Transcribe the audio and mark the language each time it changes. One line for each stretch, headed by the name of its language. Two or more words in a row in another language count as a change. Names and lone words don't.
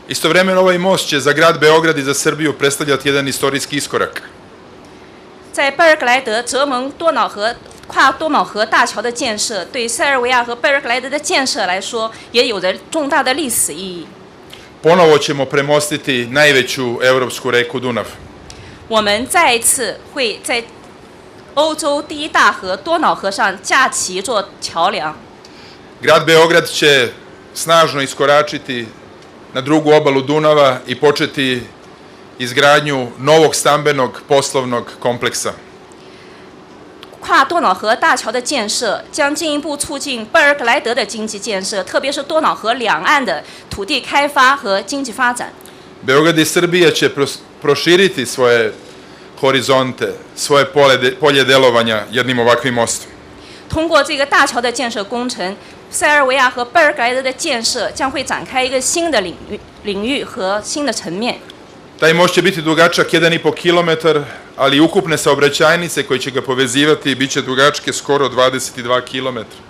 Serbian: Istovremeno ovaj most će za grad Beograd i za Srbiju predstavljati jedan istorijski iskorak.
Chinese: 在贝尔格莱德泽蒙多瑙河跨多瑙河大桥的建设，对塞尔维亚和贝尔格莱德的建设来说，也有着重大的历史意义。
Serbian: Ponovo ćemo premostiti najveću evropsku reku Dunav.
Chinese: 我们再一次会在欧洲第一大河多瑙河上架起一座桥梁。
Serbian: Grad Beograd će snažno iskoračiti na drugu obalu Dunava i početi izgradnju novog stambenog poslovnog kompleksa.
Chinese: 跨多瑙河大桥的建设将进一步促进贝尔格莱德的经济建设，特别是多瑙河两岸的土地开发和经济发展。
Serbian: Beograd i Srbija će proširiti svoje horizonte, svoje polje delovanja jednim ovakvim mostom.
Chinese: 通过这个大桥的建设工程，塞尔维亚和贝尔格莱德的建设将会展开一个新的领域和新的层面。
Serbian: Taj most će biti dugačak 1,5 kilometar, ali ukupne saobraćajnice koje će ga povezivati biće dugačke skoro 22 kilometra.